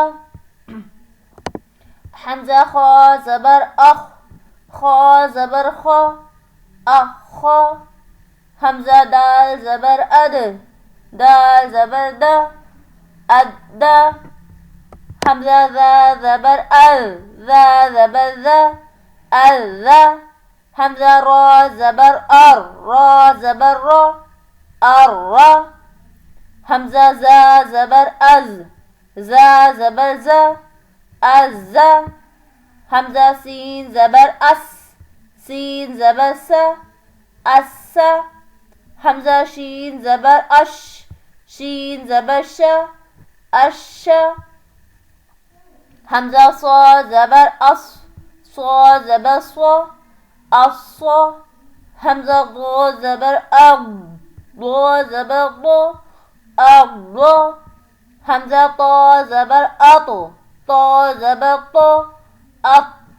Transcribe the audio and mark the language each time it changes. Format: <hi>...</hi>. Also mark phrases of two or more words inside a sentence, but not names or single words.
<ur>حمزہ خا زبر اخ، خا زبر خا، اخ. حمزہ دال زبر اد، دال زبر دا، اد. حمزہ ذا زبر ال، ذا زبر ذا، ال. حمزہ را زبر ار، را زبر را، ار. حمزہ زا زبر از، زا زبر زا، از. حمزہ سین زبر اس، سین زبر سا، اس. حمزہ شین زبر اش، شین زبر شا، اش. حمزہ صا زبر اس، صا زبر صا، اص. حمزہ ضا زبر اغ، ضا زبر ضا، اغ. حمزہ طا زبر اط، طا زبر طا، اط.</ur>